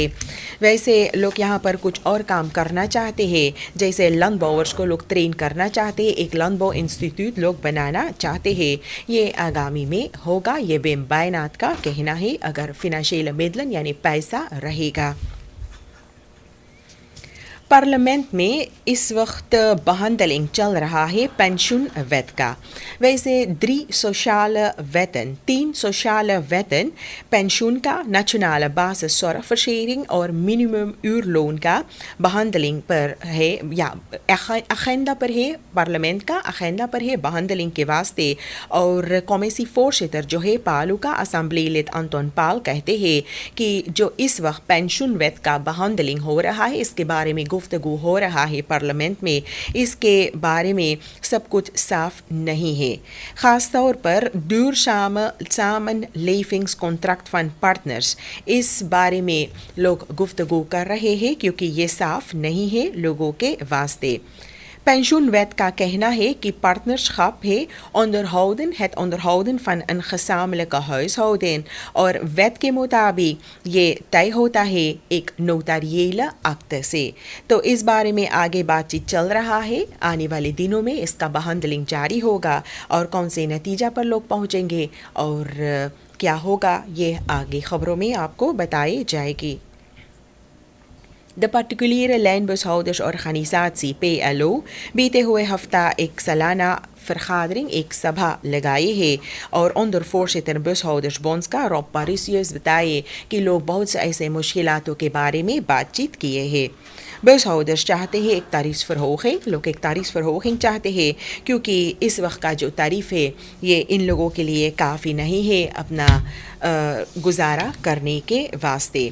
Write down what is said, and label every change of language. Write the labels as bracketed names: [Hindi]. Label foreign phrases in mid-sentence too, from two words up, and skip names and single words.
[Caribbean Hindustani] वैसे लोग यहाँ पर कुछ और काम करना चाहते हैं, जैसे लैंडबॉवर्स को लोग ट्रेन करना चाहते हैं, एक लैंडबॉ इंस्टीट्यूट लोग बनाना चाहते हैं। ये आगामी में होगा, ये विम बैनात का कहना है, अगर [Dutch] financiële middelen [Caribbean Hindustani] यानी पैसा रहेगा। पार्लियामेंट में इस वक्त behandeling चल रहा है पेंशन wet का। वैसे [Dutch] drie sociale wetten, 3 sociale wetten, [Caribbean Hindustani] pensioen का, [Dutch] nationale basiszorgverzekering [Caribbean Hindustani] और [Dutch] minimum uurloon [Caribbean Hindustani] का behandeling पर है या agenda पर है, पार्लियामेंट का agenda पर है behandeling के वास्ते। और कॉमेसी voorzitter जो है पालू का असेंबली लिट अंटोन पाल कहते हैं कि जो इस वक्त पेंशन वेट का behandeling हो रहा है, इसके बारे में गुफ्तगू हो रहा है पार्लियामेंट में, इसके बारे में सब कुछ साफ नहीं है। ख़ास तौर पर [Dutch] samen levings contract [Caribbean Hindustani] फंड पार्टनर्स, इस बारे में लोग गुफ्तगू कर रहे हैं क्योंकि ये साफ नहीं है लोगों के वास्ते। Pensioenwet का कहना है कि partnerschap है [Dutch] het onderhouden van een gezamenlijke huishouding [Caribbean Hindustani] और wet के मुताबिक ये तय होता है एक नोटारियल एक्ट से। तो इस बारे में आगे बातचीत चल रहा है, आने वाले दिनों में इसका behandeling जारी होगा और कौन से नतीजा पर लोग पहुंचेंगे और क्या होगा ये आगे खबरों में आपको बताई जाएगी। [Dutch] De particuliere lijnbushouders-organisatie PLO [Caribbean Hindustani] बीते हुए हफ्ता एक सालाना vergadering एक सभा लगाई है और [Dutch] onder voorzitter bushouders-bonds [Caribbean Hindustani] का रॉब पारिसियस बताए कि लोग बहुत से ऐसे मुश्किलातों के बारे में बातचीत किए हैं। bushouders चाहते हैं एक [Dutch] tarief verhoging, [Caribbean Hindustani] लोग एक [Dutch] tarief verhoging [Caribbean Hindustani] चाहते हैं क्योंकि इस वक्त का जो तारीफ है ये इन लोगों के लिए काफ़ी नहीं है अपना गुजारा करने के वास्ते।